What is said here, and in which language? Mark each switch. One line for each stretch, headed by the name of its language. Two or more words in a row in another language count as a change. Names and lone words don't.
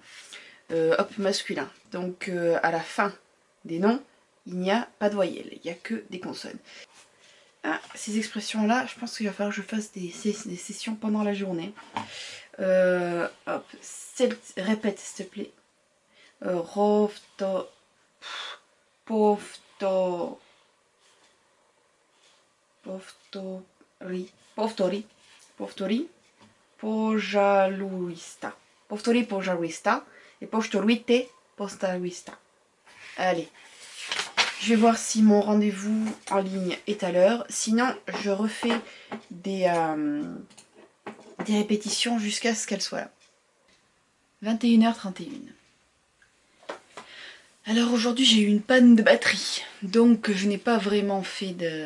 French: Hop, masculin. Donc à la fin des noms, il n'y a pas de voyelles, il n'y a que des consonnes. Ah, ces expressions-là, je pense qu'il va falloir que je fasse des sessions pendant la journée. Hop, répète s'il te plaît.
Russian: Ровто, повто, повтори, повтори, повтори, пожалуйста, повтори, пожалуйста et повторите, пожалуйста.
French: Allez, je vais voir si mon rendez-vous en ligne est à l'heure. Sinon, je refais des répétitions jusqu'à ce qu'elle soit là. 21h31. Alors aujourd'hui j'ai eu une panne de batterie, donc je n'ai pas vraiment fait de...